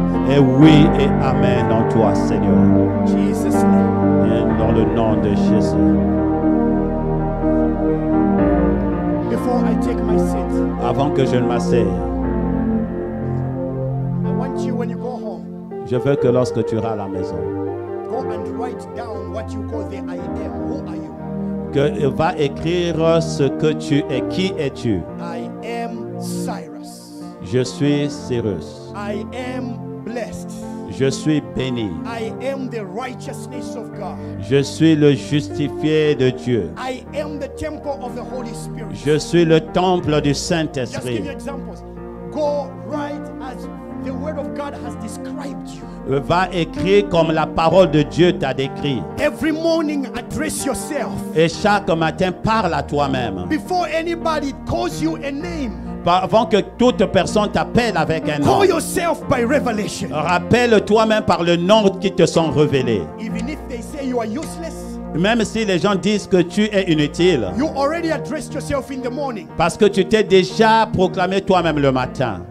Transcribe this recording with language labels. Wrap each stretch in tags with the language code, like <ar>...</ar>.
<fr>Et oui et amen en toi, Seigneur.</fr> <en>Jesus' name.</en> <fr>Et dans le nom de Jésus.</fr> <en>Before I take my seat,</en> <fr>Avant que je ne m'asseye,</fr> <en>when you go home,</en> <fr>je veux que lorsque tu iras à la maison,</fr> <en>go and write down what you call the I am. Who are you?</en> <fr>que va écrire ce que tu es. Qui es-tu?</fr> <en>I am Cyrus.</en> <fr>Je suis Cyrus.</fr> <en>I am blessed.</en> <fr>Je suis béni.</fr> <en>I am the righteousness of God.</en> <fr>Je suis le justifié de Dieu.</fr> <en>I am the temple of the Holy Spirit.</en> <fr>Je suis le temple du</fr> <en>Just give</en> <fr>Saint-Esprit.</fr> <en>you examples. Go write as the word of God has described you.</en> <fr>Va écrire comme la parole de Dieu t'a décrit.</fr> <en>Every morning, address yourself.</en> <fr>Et chaque matin, parle à toi-même.</fr> <en>Before anybody calls you a name,</en> <fr>Avant que toute personne t'appelle avec un nom,</fr> <en>call yourself by revelation.</en> <fr>rappelle toi-même par le nom qui te sont révélés.</fr> <en>Even if they say you are useless,</en> <fr>Même si les gens disent que tu es inutile,</fr> <en>you already addressed yourself in the morning</en> <fr>parce que tu t'es déjà proclamé toi-même le matin,</fr>